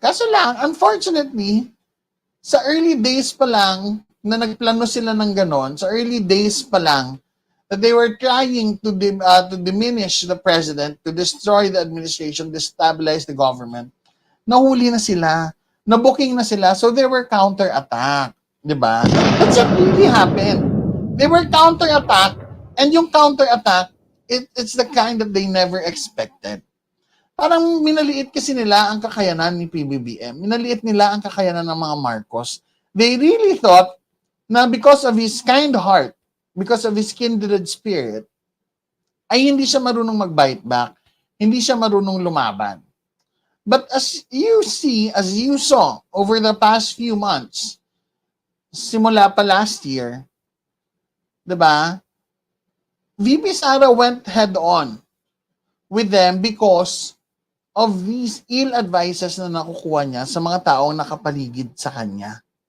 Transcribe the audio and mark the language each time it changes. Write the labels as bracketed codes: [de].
[tl] Kaso lang, [en] unfortunately, [tl] sa early days pa lang [en] na nagplano sila ng ganon, sa early days pa lang, that they were trying to diminish the president, to destroy the administration, destabilize the government, [tl] nahuli na sila, nabuking na sila, [en] so they were counter-attack. Diba? That's what really happened. They were counter-attack, and yung counter-attack, it's the kind that they never expected. [tl] Parang minaliit kasi nila ang kakayanan ni PBBM. Minaliit nila ang kakayanan ng mga Marcos. [en] They really thought na because of his kind heart, because of his kindred spirit, [tl] ay hindi siya marunong mag-bite back. Hindi siya marunong lumaban. [en] But as you saw over the past few months, simula pa last year, diba? VP Sara went head-on with them because of these ill advices [tl] na nakukuha niya sa mga taong nakapaligid sa kanya.